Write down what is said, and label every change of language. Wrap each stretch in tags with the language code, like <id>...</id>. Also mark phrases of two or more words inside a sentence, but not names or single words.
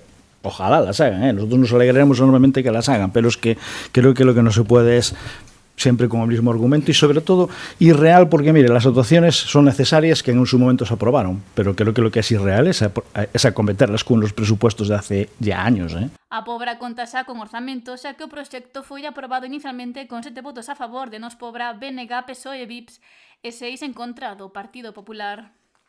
<es>Ojalá las hagan, ¿eh? Nosotros nos alegraremos enormemente que las hagan, pero es que creo que lo que no se puede es siempre con el mismo argumento y sobre todo irreal porque, mire, las dotaciones son necesarias que en su momento se aprobaron, pero creo que lo que es irreal es acometerlas con los presupuestos de hace ya años.</es> <gl>A Pobra conta xa con orzamento, xa que o proxecto foi aprobado inicialmente con 7 votos a favor de Nos Pobra, BNG, PSOE e VIPS e 6 en contra do Partido Popular.</gl>